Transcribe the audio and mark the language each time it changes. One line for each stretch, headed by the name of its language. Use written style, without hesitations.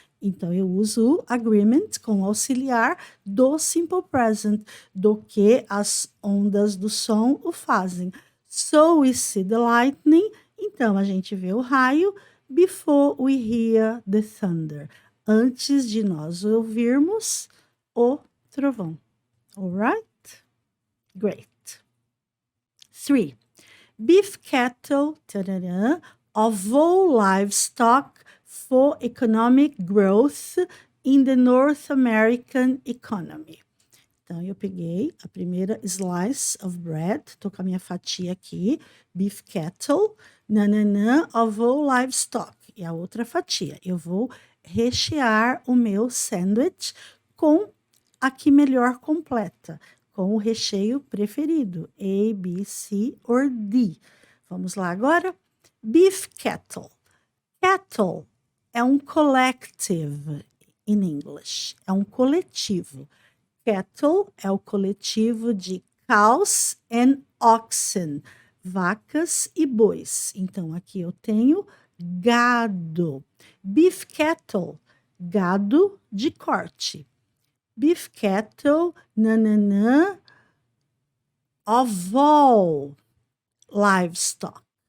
Portuguese: Então, eu uso o agreement com o auxiliar do simple present, do que as ondas do som o fazem.
English: So we see the lightning.
Portuguese: Então, a gente vê o raio
English: before we hear the thunder.
Portuguese: Antes de nós ouvirmos o trovão.
English: All right? Great. 3. Beef cattle, tarará, of all livestock for economic growth in the North American economy.
Portuguese: Então, eu peguei a primeira
English: slice of bread,
Portuguese: tô com a minha fatia aqui,
English: beef cattle, nananã, of all livestock.
Portuguese: E a outra fatia, eu vou rechear o meu sandwich com a que melhor completa, com o recheio preferido, A, B, C or D. Vamos lá agora?
English: Beef cattle. Cattle é um collective in English,
Portuguese: é um coletivo. Cattle é o coletivo de
English: cows and oxen,
Portuguese: vacas e bois. Então, aqui eu tenho gado. Beef cattle, gado de corte.
English: Beef cattle, nananã, of all livestock.